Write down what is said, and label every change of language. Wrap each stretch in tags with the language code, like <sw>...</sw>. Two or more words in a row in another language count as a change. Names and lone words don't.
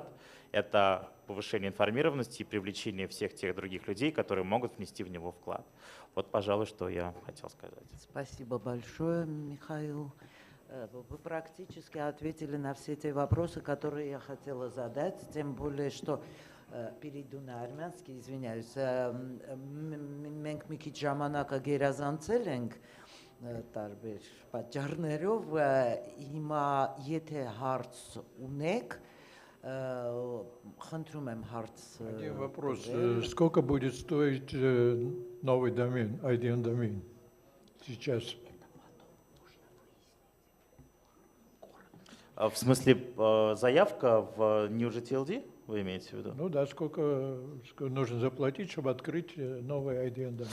<ru>Это повышение информированности и привлечение всех тех других людей, которые могут внести в него вклад. Вот, пожалуй, что я хотел сказать. Спасибо большое, Михаил. Вы практически ответили на все те вопросы, которые я хотела задать, тем более, что перейду на армянский, извиняюсь,</ru> <hy>մենք մի քիչ ժամանակը գերազանցել ենք տարբեր պատճառներով, հիմա եթե հարց ունեք, խնդրում եմ հարց.</hy> <ru>Один вопрос. Сколько будет стоить новый домен, IDN домен сейчас? В смысле, заявка в NewGTLD, вы имеете в виду? Ну да, сколько нужно заплатить, чтобы открыть новый IDN домен?</ru>